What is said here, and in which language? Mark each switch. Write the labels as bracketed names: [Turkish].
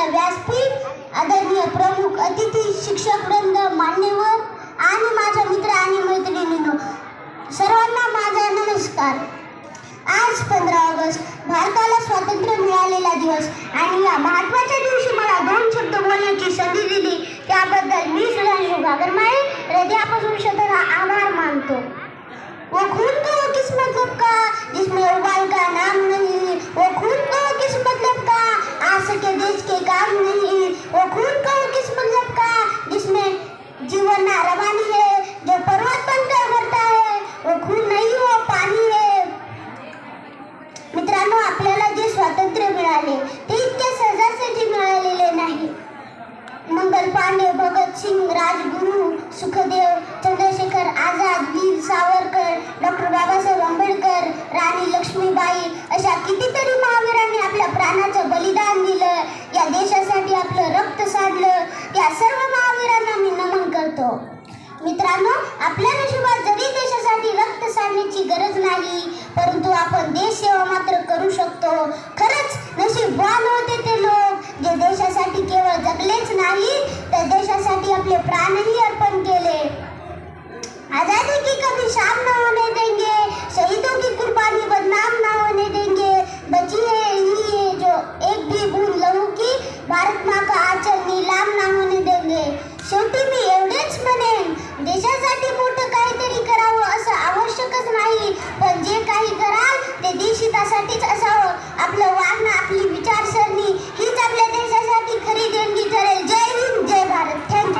[Marathi] अतिथी, शिक्षक वृंद, मान्यवर आणि माझ्या मित्र आणि मैत्रिणींनो, सर्वांना माझा नमस्कार. आज 15 ऑगस्ट भारताला स्वातंत्र्य मिळालेला दिवस आणि या महत्त्वाच्या दिवशी मला 2 शब्द बोलण्याची संधी दिली त्याबद्दल मी सुधांशु घागरमाळे हृदयापासून शतदा आभार मानतो. [Hindi] वो खून को किस मतलब का जिसमें उबाल का नाम नहीं, वो खून को किस मतलब का आ सके देश के काम नहीं, वो खून को किस मतलब का जिसमें जीवन ना रवानी है जो पर्वत बनकर मरता है, वो खून नहीं वो पानी है. [Marathi] मित्रांनो, आपल्याला जे स्वातंत्र्य मिळाले ते इतक्या सहजासहजी मिळालेले नाही. मंगल पांडे, भगत सिंग, राजगुरू, सुखदेव, चंद्रशेखर आझाद, वीर सावरकर, डॉक्टर बाबासाहेब आंबेडकर, राणी लक्ष्मीबाई अशा कितीतरी महावीरांनी आपल्या प्राणाचं बलिदान दिलं. या देशासाठी आपलं रक्त सांडलं. या सर्व महावीरांना मी नमन करतो. मित्रांनो, आपल्या नशिबात जरी देशासाठी रक्त सांडण्याची गरज नाही, परंतु आपण देश सेवा मात्र करू शकतो. खरंच नशीबवान होते ते लोक जे देशासाठी केवळ जगलेच नाही तर देशासाठी आपले प्राणही अर्पण केले. [Hindi] आजादी की कभी शाम न होने देंगे, शहीदों की कुर्बानी बदनाम न होने देंगे, बची है ये जो एक भी बूंद लहू की, भारत माँ का आंचल नीलाम न होने देंगे. [Marathi] शेवटी मी एवढेच म्हणेन, देशासाठी मोठं काहीतरी करावं असं आवश्यकच नाही, पण जे काही कराल ते देशहितासाठीच असावं. आपलं वागणं, आपली विचारसरणी हीच आपल्या देशासाठी खरी देणगी ठरेल. जय हिंद, जय भारत. थँक्यू.